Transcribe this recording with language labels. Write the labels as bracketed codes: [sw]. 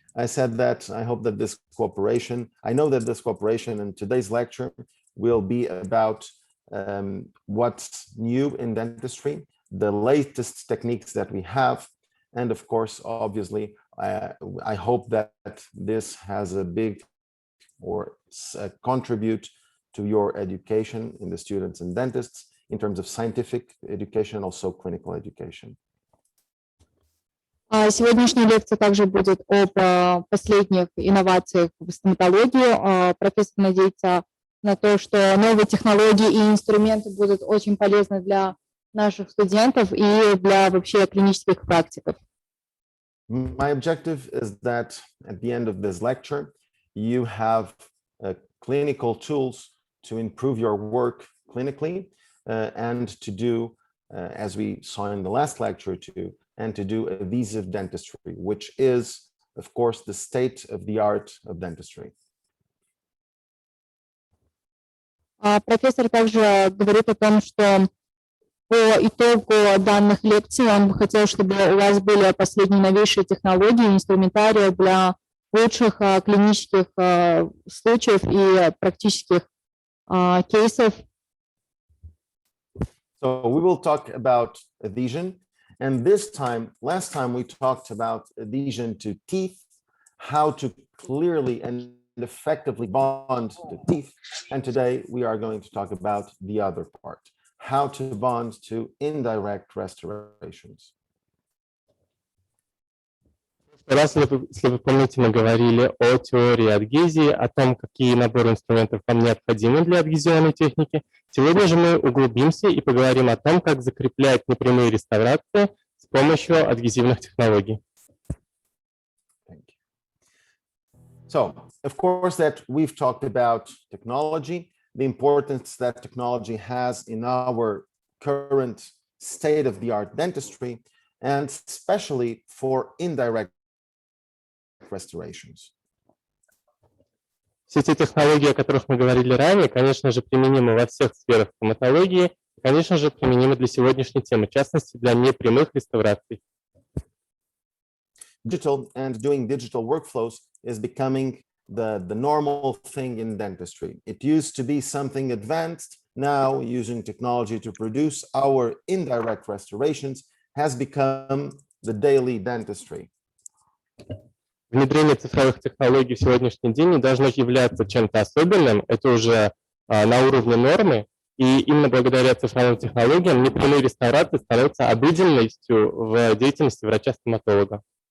[en] I said that I hope that this cooperation, I know that this cooperation in today's lecture will be about what's new in dentistry, the latest techniques that we have, and of course, obviously, I hope that this has a big or contribute to your education in the students and dentists in terms of scientific education, also clinical education. [ru] Сегодняшняя лекция также будет об последних инновациях в стоматологии. Профессор надеется на то, что новые технологии и инструменты будут очень полезны для наших студентов и для вообще клинических практиков. [en] My objective is that at the end of this lecture, you have clinical tools to improve your work clinically and to do, as we saw in the last lecture too, and to do adhesive dentistry, which is, of course, the state of the art of dentistry. [ru] Профессор также говорит о том, что по итогу данных лекций он бы хотел, чтобы у вас были последние новейшие технологии, инструментарии для лучших клинических случаев и практических кейсов. [en] So we will talk about adhesion, and this time, last time we talked about adhesion to teeth, how to clearly and effectively bond the teeth, and today we are going to talk about the other part, how to bond to indirect restorations. [ru] Если вы помните, мы говорили о теории адгезии, о том, какие наборы инструментов вам необходимы для адгезионной техники. Сегодня же мы углубимся и поговорим о том, как закреплять непрямые реставрации с помощью адгезивных технологий. [en] So, of course, that we've talked about technology, the importance that technology has in our current state-of-the-art dentistry, and especially for indirect restorations. [ru] Все те технологии, о которых мы говорили ранее, конечно же, применимы во всех сферах стоматологии, конечно же, применимы для сегодняшней темы, в частности, для непрямых реставраций. [en] Digital and doing digital workflows is becoming the normal thing in dentistry. It used to be something advanced. Now, using technology to produce our indirect restorations has become the daily dentistry. [ru] Внедрение цифровых технологий в сегодняшний день не должно являться чем-то особенным, это уже на уровне нормы, и именно благодаря цифровым технологиям непрямые реставрации становятся обыденностью в деятельности врача-стоматолога.